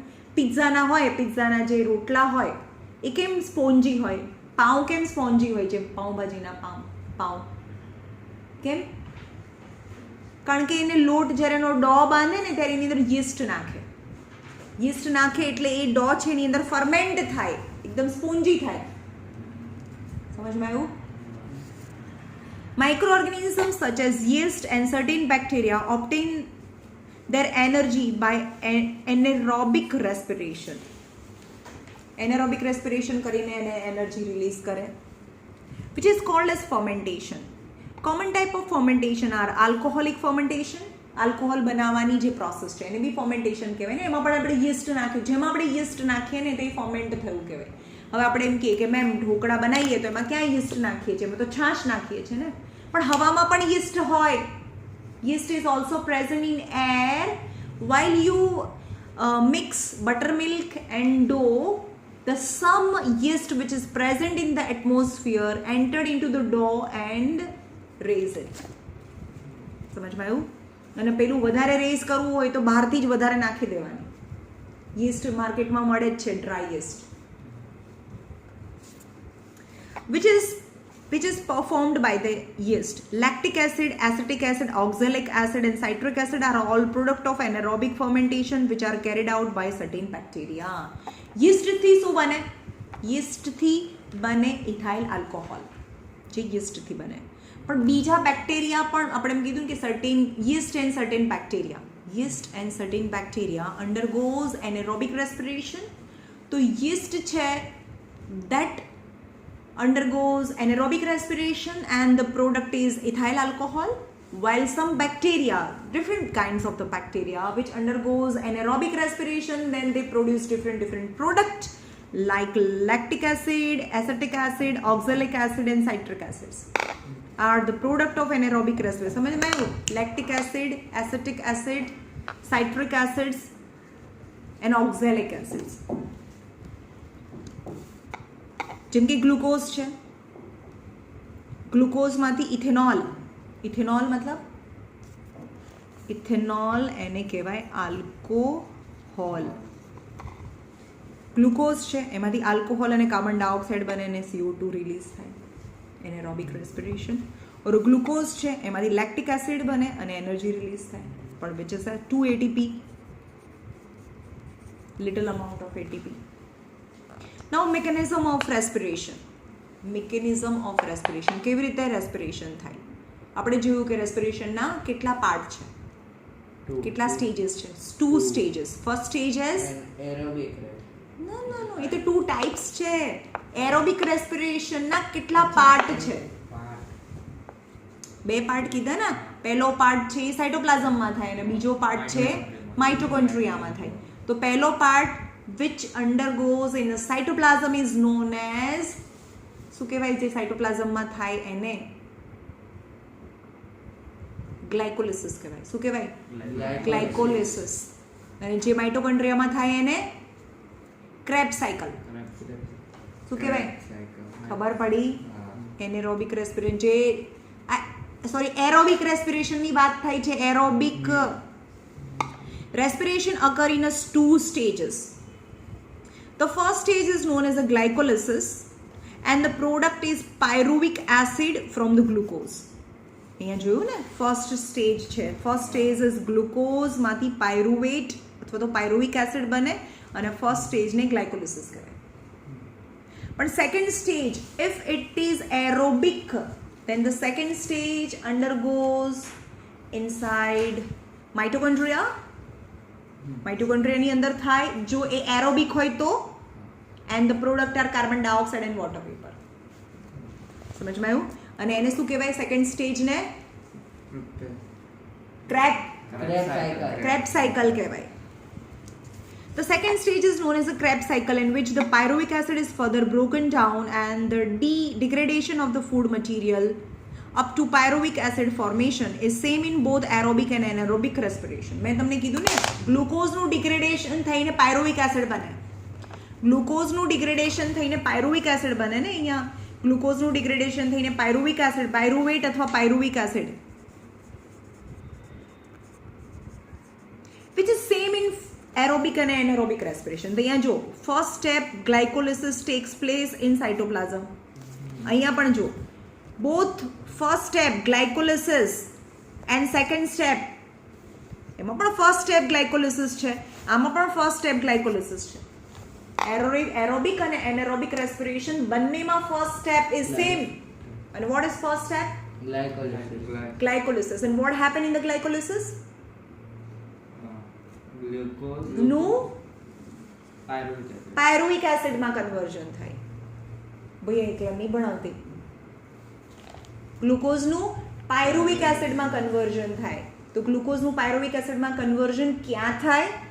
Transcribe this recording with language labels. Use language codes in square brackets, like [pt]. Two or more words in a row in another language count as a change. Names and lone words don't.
[gu] પિઝાના હોય, પિઝાના જે રોટલા હોય એ કેમ સ્પોન્જી હોય, પાઉં કેમ સ્પોન્જી હોય છે, પાઉંભાજીના પાઉં કેમ? કારણ કે એને લોટ જ્યારે એનો ડો બાંધે ને ત્યારે એની અંદર યીસ્ટ નાખે. યીસ્ટ નાખે એટલે એ ડો છે એની અંદર ફર્મેન્ટ થાય, એકદમ સ્પોન્જી થાય. સમજમાં આવ્યું? [en] Microorganisms such as yeast and certain bacteria obtain their energy by anaerobic respiration. Anaerobic respiration [gu] કરીને એને એનર્જી રિલીઝ કરે, [en] which is called as fermentation. Common type of fermentation are alcoholic fermentation. [gu] આલ્કોહોલ બનાવવાની જે પ્રોસેસ છે એને બી ફર્મેન્ટેશન કહેવાય ને. એમાં પણ આપણે યીસ્ટ નાખ્યું, જેમાં આપણે યીસ્ટ નાખીએ ને તે ફર્મેન્ટ થયું કહેવાય. હવે આપણે એમ કહીએ કે મેમ ઢોકળા બનાવીએ તો એમાં ક્યાં યીસ્ટ નાખીએ છીએ, એમાં તો છાશ નાખીએ છીએ ને, પણ હવામાં પણ યીસ્ટ હોય. [en] Yeast is also present in air. While you mix buttermilk and dough, the some yeast which is present in the atmosphere entered into the dough and raise it. [gu] સમજમાં આવ્યું? અને પેલું વધારે રેઝ કરવું હોય તો બહારથી જ વધારે નાખી દેવાની. yeast માર્કેટમાં મળે જ છે, [en] dry yeast, which is performed by the yeast. Lactic acid, acetic acid, oxalic acid and citric acid are all product of anaerobic fermentation which are carried out by certain bacteria. [gu] yeast થી શું બને? yeast થી બને [en] ethyl alcohol, [gu] જે yeast થી બને. પણ બીજા બેક્ટેરિયા પણ આપણે એમ કીધું કે [en] certain yeast and certain bacteria undergoes anaerobic respiration. તો yeast છે that undergoes anaerobic respiration and the product is ethyl alcohol, while some bacteria, different kinds of the bacteria which undergoes anaerobic respiration, then they produce different product like lactic acid, acetic acid, oxalic acid and citric acids are the product of anaerobic respiration. [hi] समझ में आया? [en] lactic acid, acetic acid, citric acids and oxalic acids. [gu] જેમ કે ગ્લુકોઝ છે, ગ્લુકોઝમાંથી ઇથેનોલ, ઇથેનોલ મતલબ ઇથેનોલ એને કહેવાય આલ્કોહોલ. ગ્લુકોઝ છે એમાંથી આલ્કોહોલ અને [en] carbon dioxide [gu] બને અને CO2 રિલીઝ થાય, [en] anaerobic respiration. [gu] ઓર ગ્લુકોઝ છે એમાંથી [en] lactic acid [gu] બને અને એનર્જી રિલીઝ થાય, પણ [en] which is 2 ATP, little amount of ATP. Now mechanism of respiration. Mechanism of respiration. [gu] કેવી રીતે રેસ્પિરેશન થાય? આપણે જોયું કે રેસ્પિરેશનના કેટલા પાર્ટ છે, કેટલા સ્ટેજીસ છે? 2 સ્ટેજીસ. [en] first stage is aerobic rate. [gu] નો એ તો 2 ટાઈપ્સ છે. [en] aerobic respiration [gu] ના કેટલા પાર્ટ છે? 2 પાર્ટ કીધા ને. પહેલો પાર્ટ છે એ સાઇટોપ્લાઝમમાં થાય અને બીજો પાર્ટ છે માઇટોકોન્ડ્રિયામાં થાય. તો પહેલો પાર્ટ [en] which undergoes in a cytoplasm is known as, [gu] શું કહેવાય જે સાઇટોપ્લાઝમમાં થાય એને? ગ્લાયકોલિસિસ કહેવાય. શું કહેવાય? ગ્લાયકોલિસિસ. અને જે માઇટોકોન્ડ્રિયામાં થાય એને [en] Krebs cycle. [gu] શું કહેવાય? ખબર પડી? [en] anaerobic respiration [gu] જે એરોબિક રેસ્પિરેશનની વાત થાય છે. [en] એરોબિક respiration occur in 2 stages. The first stage is known as a glycolysis and the product is pyruvic acid from the glucose. [gu] અહીંયા જોયું ને, [en] first stage [gu] છે. [en] first stage is [gu] ગ્લુકોઝ માંથી પાયરુવેટ અથવા તો [en] pyruvic acid [gu] બને અને ફર્સ્ટ સ્ટેજને ગ્લાયકોલિસિસ કહેવાય. [en] પણ second stage, if it is aerobic, then the second stage undergoes inside mitochondria. [gu] માઇટોકોન્ડ્રિયાની અંદર થાય જો એ એરોબિક હોય તો, [en] and the product are carbon dioxide and water vapour. [gu] સમજમાં આવ્યું? અને એને શું કહેવાય સેકન્ડ સ્ટેજને? [en] Krebs cycle [gu] કહેવાય. [en] The second stage is known as the Krebs cycle in which the pyruvic acid is further broken down and the degradation of the food material up to pyruvic acid formation is same in both aerobic and anaerobic respiration. [gu] મેં તમને કીધું ને, ગ્લુકોઝનું ડિગ્રેડેશન થઈને [en] pyruvic acid [gu] બને. ગ્લુકોઝનું ડિગ્રેડેશન થઈને [en] pyruvic acid [gu] બને ને. અહીંયા ગ્લુકોઝનું ડિગ્રેડેશન થઈને [en] pyruvic acid, [gu] પાયરુવેટ અથવા [en] pyruvic acid, which is same in aerobic and anaerobic respiration. [gu] તો અહીંયા જો [en] first step glycolysis takes place in cytoplasm. [gu] અહીંયા પણ જો [en] both first step glycolysis and second step, [gu] એમાં પણ [en] first step glycolysis [gu] છે, આમાં પણ [en] first step glycolysis [gu] છે. [en] aerobic [gu] અને [en] anaerobic respiration [gu] બંનેમાં [en] first step is same. અને what is first step? Glycolysis. And what happened in the glycolysis? [gu] નું પાયરુવિક એસિડમાં કન્વર્ઝન થાય. ભાઈ એટલે નહીં ભણાવતી. ગ્લુકોઝનું પાયરુવિક એસિડમાં કન્વર્ઝન થાય. તો ગ્લુકોઝનું પાયરુવિક એસિડમાં કન્વર્ઝન ક્યાં થાય?